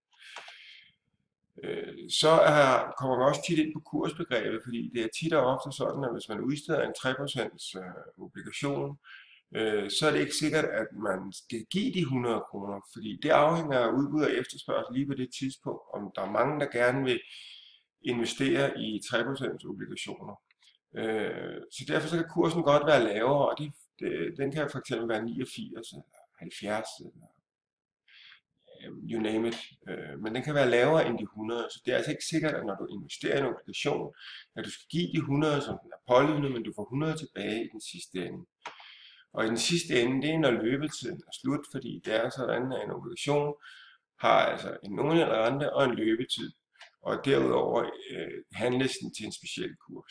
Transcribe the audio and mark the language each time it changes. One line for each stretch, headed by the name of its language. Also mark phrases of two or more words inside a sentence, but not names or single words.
Danish: Så kommer man også tit ind på kursbegrebet, fordi det er tit og ofte sådan, at hvis man udsteder en 3% obligation, så er det ikke sikkert, at man skal give de 100 kroner, fordi det afhænger af udbud og efterspørgsel lige på det tidspunkt, om der er mange, der gerne vil investere i 3% obligationer. Så derfor så kan kursen godt være lavere, og den kan fx være 89 eller 70 eller
English: you name it,
Danish: men den kan være lavere end de 100, så det er altså ikke sikkert, at når du investerer i en obligation, at du skal give de 100, som den er pålydende, men du får 100 tilbage i den sidste ende. Og i den sidste ende, det er når løbetiden er slut, fordi det er sådan, at en obligation har altså en nominel rente og en løbetid, og derudover handles den til en speciel kurs.